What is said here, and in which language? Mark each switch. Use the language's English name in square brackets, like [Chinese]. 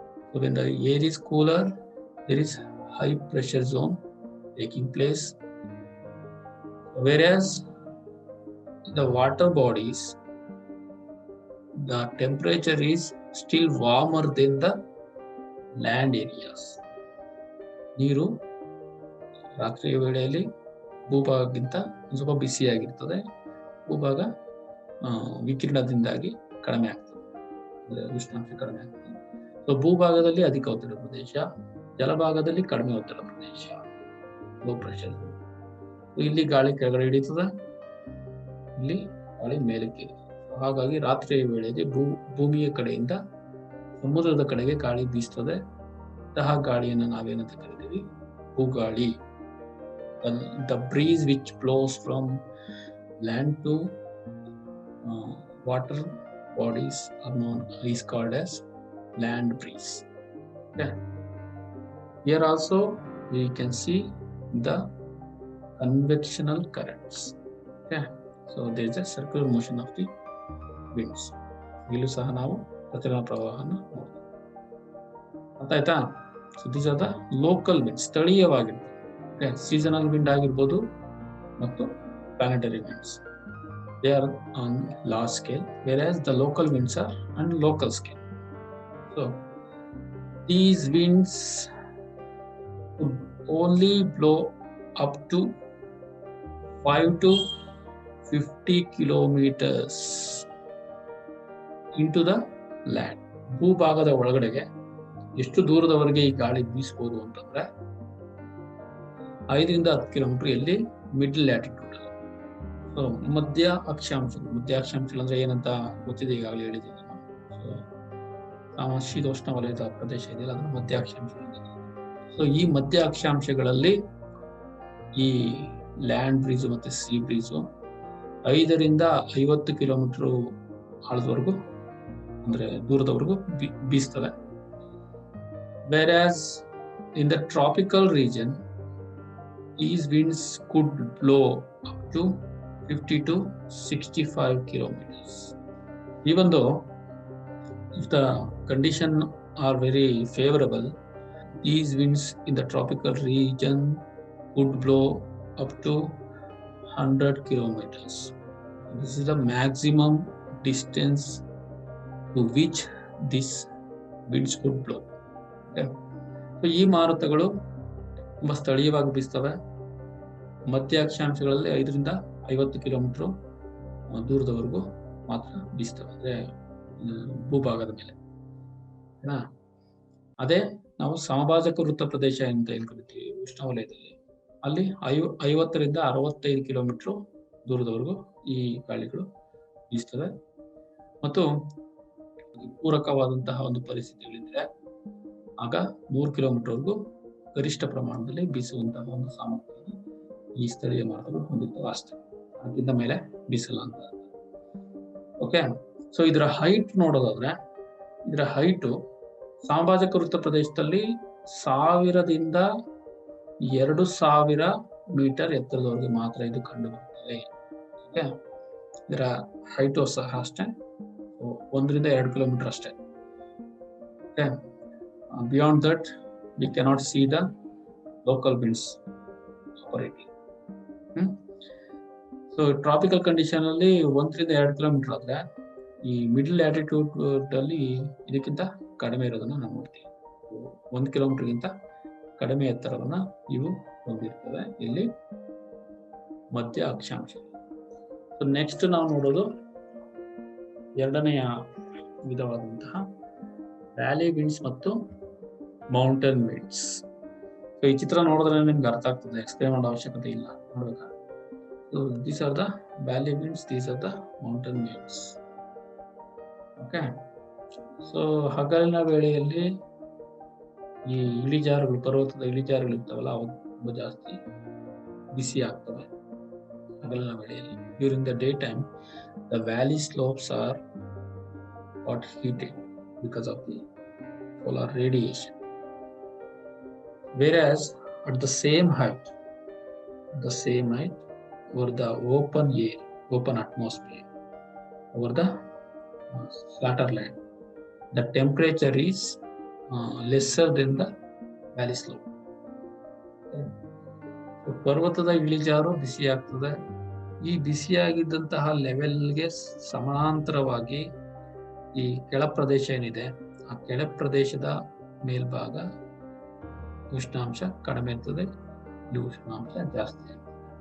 [English] So when the air is cooler, there is high pressure zone taking place. Whereas the water bodies, the temperature is still warmer than the land areas. [Kannada] ನೀರು ರಾತ್ರಿಯ ವೇಳೆಯಲ್ಲಿ ಭೂಭಾಗಕ್ಕಿಂತ ಸ್ವಲ್ಪ ಬಿಸಿಯಾಗಿರ್ತದೆ. ಭೂಭಾಗ ವಿಕಿರಣದಿಂದಾಗಿ ಕಡಿಮೆ ಆಗ್ತದೆ, ಅಂದರೆ ಉಷ್ಣಾಂಶ ಕಡಿಮೆ ಆಗ್ತದೆ. ಸೊ ಭೂಭಾಗದಲ್ಲಿ ಅಧಿಕ ಒತ್ತಡ ಪ್ರದೇಶ, ಜಲಭಾಗದಲ್ಲಿ ಕಡಿಮೆ ಒತ್ತಡ ಪ್ರದೇಶ, ಲೋ ಪ್ರೆಷರ್. ಇಲ್ಲಿ ಗಾಳಿ ಕೆಳಗಡೆ ಹಿಡಿತದೆ, ಇಲ್ಲಿ ಗಾಳಿ ಮೇಲಕ್ಕೆ. ಹಾಗಾಗಿ ರಾತ್ರಿಯ ವೇಳೆಗೆ ಭೂಮಿಯ ಕಡೆಯಿಂದ ಸಮುದ್ರದ ಕಡೆಗೆ ಗಾಳಿ ಬೀಸ್ತದೆ. ಅಂತಹ ಗಾಳಿಯನ್ನು ನಾವೇನಂತ ಕರಿತೀವಿ? ಭೂಗಾಳಿ. [English] The breeze which blows from land to water bodies is called as land breeze. Okay. Here also we can see the convectional currents. Okay. So there is a circular motion of the winds. [Kannada] ಇಲ್ಲೂ ಸಹ ನಾವು ಪ್ರಚಲನ ಪ್ರವಾಹನ ನೋಡ್ತೀವಿ. ಅರ್ಥಾಯ್ತಾ? [English] so these are the local winds, [Kannada] ಸ್ಥಳೀಯವಾಗಿರ್ತದೆ. [English] seasonal wind [Kannada] ಆಗಿರ್ಬೋದು ಮತ್ತು [English] Planetary winds. They are on large scale, whereas the local winds are on local scale. So these winds would only blow up to 5 to 50 kilometers into the land. [Kannada] ಭೂಭಾಗದ ಒಳಗಡೆಗೆ ಎಷ್ಟು ದೂರದವರೆಗೆ ಈ ಗಾಳಿ ಬೀಸಬಹುದು ಅಂತಂದ್ರೆ 5 ರಿಂದ 10 kilometre ಎಲ್ಲಿ ಮಿಡ್ಲ್ ಲ್ಯಾಟಿಟ್ಯೂಡ್. ಸೊ ಮಧ್ಯ ಅಕ್ಷಾಂಶಗಳು ಅಂದ್ರೆ ಏನಂತ ಗೊತ್ತಿದೆ, ಈಗಾಗಲೇ ಹೇಳಿದ್ದೀನಿ ನಾನು. ಶೀತೋಷ್ಣ ವಲಯದ ಪ್ರದೇಶ ಇದೆಯಲ್ಲ, ಅದನ್ನು ಮಧ್ಯ ಅಕ್ಷಾಂಶಗಳು. ಸೊ ಈ ಮಧ್ಯ ಅಕ್ಷಾಂಶಗಳಲ್ಲಿ ಈ ಲ್ಯಾಂಡ್ ಬ್ರೀಸು ಮತ್ತೆ ಸೀ ಬ್ರೀಸು 5 ರಿಂದ 50 ಕಿಲೋಮೀಟರ್ ಆಳದವರೆಗೂ, ಅಂದ್ರೆ ದೂರದವರೆಗೂ ಬೀಸ್ತವೆ. [English] Whereas in the tropical region, these winds could blow up to 50 to 65 kilometers. Even though if the conditions are very favorable, these winds in the tropical region could blow up to 100 kilometers. This is the maximum distance to which these winds could blow. Okay. [Kannada] So ಈ ಮಾರುತಗಳು ತುಂಬಾ ಸ್ಥಳೀಯವಾಗಿ ಬೀಸ್ತವೆ. ಮಧ್ಯ ಅಕ್ಷಾಂಶಗಳಲ್ಲಿ 5 ರಿಂದ 50 kilometre ದೂರದವರೆಗೂ ಮಾತ್ರ ಬೀಸ್ತವೆ, ಅಂದ್ರೆ ಭೂಭಾಗದ ಮೇಲೆ. ಅದೇ ನಾವು ಸಮಭಾಜಕ ವೃತ್ತ ಪ್ರದೇಶ ಅಂತ ಏನ್ ಕರಿತೀವಿ ಉಷ್ಣವಲಯದಲ್ಲಿ, ಅಲ್ಲಿ 50 ರಿಂದ 65 ಕಿಲೋಮೀಟರ್ ದೂರದವರೆಗೂ ಈ ಗಾಳಿಗಳು ಬೀಸ್ತವೆ. ಮತ್ತು ಪೂರಕವಾದಂತಹ ಒಂದು ಪರಿಸ್ಥಿತಿಗಳಿದ್ರೆ ಆಗ 100 ಕಿಲೋಮೀಟರ್ವರೆಗೂ ಗರಿಷ್ಠ ಪ್ರಮಾಣದಲ್ಲಿ ಬೀಸುವಂತಹ ಒಂದು ಸಾಮರ್ಥ್ಯವನ್ನು ಈ ಸ್ಥಳೀಯ ಮಾರುತಗಳು ಹೊಂದಿರ್ತವೆ ಅಷ್ಟೇ. ಅದಕ್ಕಿಂತ ಮೇಲೆ ಬೀಸಲ್ಲ ಅಂತ. ಓಕೆ. ಸೊ ಇದರ ಹೈಟ್ ನೋಡೋದಾದ್ರೆ, ಇದರ ಹೈಟು ಸಮಭಾಜಕ ವೃತ್ತ ಪ್ರದೇಶದಲ್ಲಿ 1000 ರಿಂದ 2000 ಮೀಟರ್ ಎತ್ತರದವರೆಗೆ ಮಾತ್ರ ಇದು ಕಂಡು ಬರ್ತದೆ. ಓಕೆ. ಇದರ ಹೈಟು ಸಹ ಅಷ್ಟೇ 1 ರಿಂದ 2 ಕಿಲೋಮೀಟರ್ ಅಷ್ಟೇ. Okay. [English] Beyond that, we cannot see the local winds operating. So tropical condition [Kannada] ಅಲ್ಲಿ 1 ರಿಂದ 2 ಕಿಲೋಮೀಟರ್ ಆದ್ರೆ ಈ ಮಿಡಲ್ ಲ್ಯಾಟಿಟ್ಯೂಡ್ ಅಲ್ಲಿ ಇದಕ್ಕಿಂತ ಕಡಿಮೆ ಇರೋದನ್ನ ನಾವು ನೋಡ್ತೀವಿ. 1 ಕಿಲೋಮೀಟರ್ಗಿಂತ ಕಡಿಮೆ ಎತ್ತರವನ್ನ ಇವು ಹೊಂದಿರ್ತವೆ ಇಲ್ಲಿ ಮಧ್ಯ ಅಕ್ಷಾಂಶ. ನೆಕ್ಸ್ಟ್ ನಾವು ನೋಡೋದು ಎರಡನೆಯ ವಿಧವಾದಂತಹ ವ್ಯಾಲಿ ವಿಂಡ್ಸ್ ಮತ್ತು ಮೌಂಟೇನ್ ವಿಂಡ್ಸ್. ಈ ಚಿತ್ರ ನೋಡಿದ್ರೆ ನಿಮ್ಗೆ ಅರ್ಥ ಆಗ್ತದೆ, ಎಕ್ಸ್ಪ್ಲೇನ್ ಮಾಡೋ ಅವಶ್ಯಕತೆ ಇಲ್ಲ, ನೋಡ್ಬೇಕಾ. [English] These are the valley winds, these are the mountain winds. [Kannada] Okay, so ಹಗಲಿನ ವೇಳೆಯಲ್ಲಿ ಈ ಇಳಿಜಾರುಗಳು, ಪರ್ವತದ ಇಳಿಜಾರುಗಳು ಇರ್ತಾವಲ್ಲ, ಅವು ತುಂಬಾ ಜಾಸ್ತಿ ಬಿಸಿ ಆಗ್ತವೆ ಹಗಲಿನ ವೇಳೆಯಲ್ಲಿ. [English] During the day time the valley slopes are got heated because of the solar radiation, whereas at the same height over the open air, open atmosphere, over the flatter land, the temperature is lesser than the valley slope. [Kannada] ಪರ್ವತದ ಇಳಿಜಾರು ಬಿಸಿ ಆಗ್ತದೆ. ಈ ಬಿಸಿಯಾಗಿದ್ದಂತಹ ಲೆವೆಲ್ಗೆ ಸಮಾಂತರವಾಗಿ ಈ ಕೆಳ ಪ್ರದೇಶ ಏನಿದೆ, ಆ ಕೆಳ ಪ್ರದೇಶದ ಮೇಲ್ಭಾಗ ಉಷ್ಣಾಂಶ ಕಡಿಮೆ ಇರ್ತದೆ, ಇಲ್ಲಿ ಉಷ್ಣಾಂಶ ಜಾಸ್ತಿ ಆಗ್ತದೆ.